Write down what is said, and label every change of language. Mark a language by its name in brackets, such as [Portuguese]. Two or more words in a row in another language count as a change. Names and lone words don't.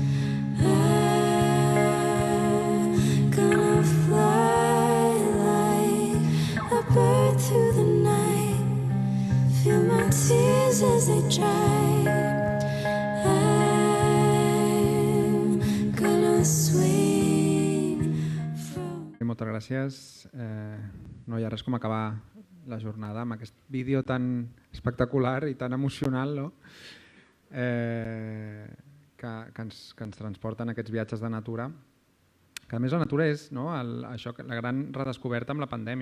[English] I'm gonna fly like a bird through the night. Feel my tears as they dry. I'm gonna swing from... [Catalan] Moltes gràcies. No hi ha res com acabar la jornada amb aquest vídeo tan espectacular i tan emocional, no? Que ens transporten aquests viatges de natura. Que a més la natura és la gran redescoberta amb la pandèmia.